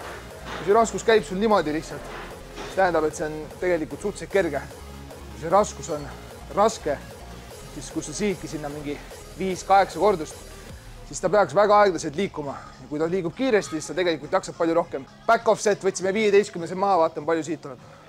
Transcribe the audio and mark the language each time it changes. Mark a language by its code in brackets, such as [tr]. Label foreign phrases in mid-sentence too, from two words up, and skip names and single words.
[et] Kui see raskus käib sul niimoodi lihtsalt, siis tähendab, et see on tegelikult suhteliselt kerge. Kui see raskus on raske, siis kui sa sihidki sinna mingi 5-8 kordust, siis ta peaks väga aeglaselt liikuma. Ja kui ta liigub kiiresti, siis sa tegelikult jaksad palju rohkem. [en] Back off set [et] võtsime 15 maha, vaatan palju siit tuleb.